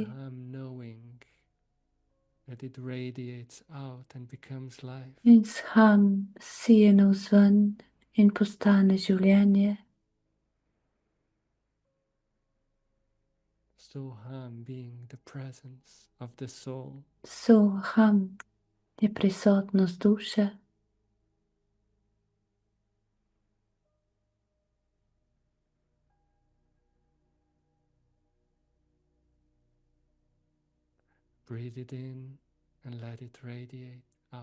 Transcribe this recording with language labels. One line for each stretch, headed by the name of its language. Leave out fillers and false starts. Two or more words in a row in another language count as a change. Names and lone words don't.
Slovenian: In sham sije navzven in postane življenje. Soham je prisotnost duše.
English: Breathe it in and let it radiate out.